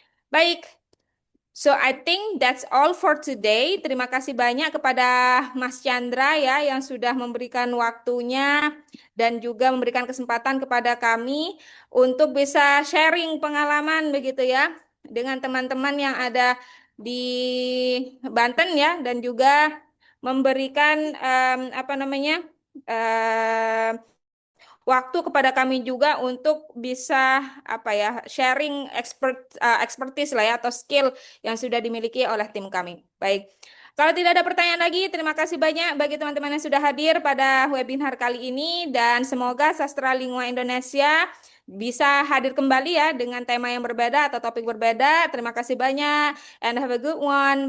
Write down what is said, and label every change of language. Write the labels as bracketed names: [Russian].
[English] Baik, so I think that's all for today. [Indonesian] Terima kasih banyak kepada Mas Chandra ya yang sudah memberikan waktunya dan juga memberikan kesempatan kepada kami untuk bisa sharing pengalaman begitu ya dengan teman-teman yang ada di Banten ya dan juga memberikan apa namanya em, waktu kepada kami juga untuk bisa apa ya sharing expertise lah ya atau skill yang sudah dimiliki oleh tim kami. Baik. Kalau tidak ada pertanyaan lagi, terima kasih banyak bagi teman-teman yang sudah hadir pada webinar kali ini dan semoga Sastra Lingua Indonesia bisa hadir kembali ya dengan tema yang berbeda atau topik berbeda. Terima kasih banyak [English] and have a good one.